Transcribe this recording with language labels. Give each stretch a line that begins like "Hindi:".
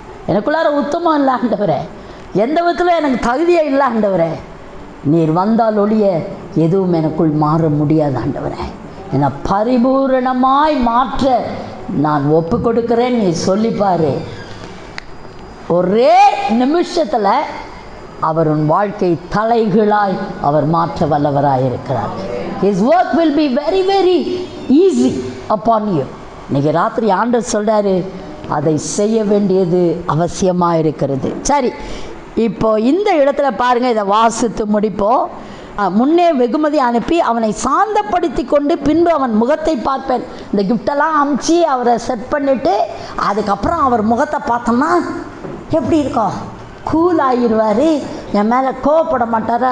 Tamil: எனக்குள்ளார உத்தமம் இல்லை ஆண்டவரே, எந்த விதத்தில் எனக்கு தகுதியே இல்லை ஆண்டவரே, நீர் வந்தால் ஒழிய எதுவும் எனக்குள் மாற முடியாது ஆண்டவரே, என்னை பரிபூரணமாய் மாற்ற நான் ஒப்பு கொடுக்கிறேன். நீ சொல்லிப்பார், ஒரே நிமிஷத்தில் அவர் உன் வாழ்க்கை தலைகளாய் அவர் மாற்ற வல்லவராய் இருக்கிறார்.
English: His work will be very very easy upon you.
Tamil: இன்னைக்கு ராத்திரி ஆண்டவர் சொல்கிறாரு, அதை செய்ய வேண்டியது அவசியமாக இருக்கிறது. சரி, இப்போ இந்த இடத்துல பாருங்கள், இதை வாசித்து முடிப்போம். முன்னே வெகுமதி அனுப்பி அவனை சாந்தப்படுத்தி கொண்டு பின்பு அவன் முகத்தை பார்ப்பேன். இந்த கிஃப்டெல்லாம் அமுச்சு அவரை செட் பண்ணிவிட்டு அதுக்கப்புறம் அவர் முகத்தை பார்த்தோம்னா எப்படி இருக்கும், கூல் ஆகிடுவார், என் மேலே கோவப்பட மாட்டார்.